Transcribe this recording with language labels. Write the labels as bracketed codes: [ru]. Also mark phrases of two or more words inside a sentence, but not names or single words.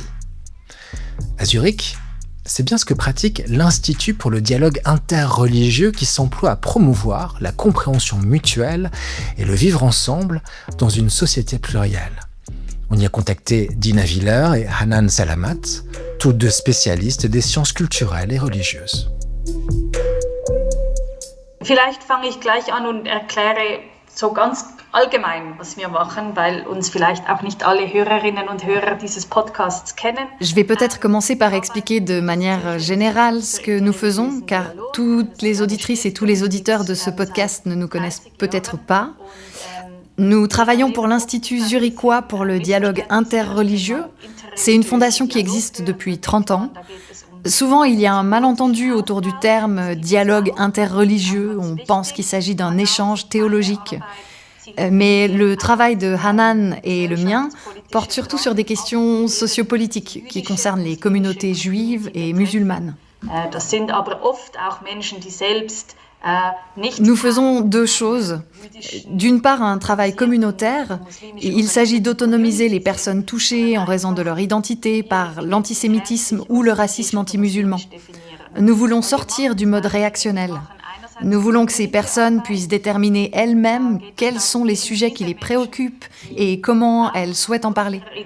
[fr] À Zurich, c'est bien ce que pratique l'Institut pour le dialogue interreligieux qui s'emploie à promouvoir la compréhension mutuelle et le vivre ensemble dans une société plurielle. On y a contacté Dina Willer et Hanan Salamat, toutes 2 spécialistes des sciences culturelles et religieuses. [de] Vielleicht fange ich gleich an und erkläre so ganz allgemein, was wir machen, weil uns vielleicht auch nicht alle Hörerinnen und Hörer dieses Podcasts kennen. [fr] Je vais peut-être commencer par expliquer de manière générale ce que nous faisons, car toutes les auditrices et tous les auditeurs de ce podcast ne nous connaissent peut-être pas. Nous travaillons pour l'Institut zurichois pour le dialogue interreligieux. C'est une fondation qui existe depuis 30 ans. Souvent, il y a un malentendu autour du terme dialogue interreligieux. On pense qu'il s'agit d'un échange théologique. Mais le travail de Hanan et le mien porte surtout sur des questions sociopolitiques qui concernent les communautés juives et musulmanes. [de] Das sind aber oft auch Menschen, die selbst [fr] Nous faisons 2 choses. D'une part, un travail communautaire. Il s'agit d'autonomiser les personnes touchées en raison de leur identité par l'antisémitisme ou le racisme anti-musulman. Nous voulons sortir du mode réactionnel. Nous voulons que ces personnes puissent déterminer elles-mêmes quels sont les sujets qui les préoccupent et comment elles souhaitent en parler.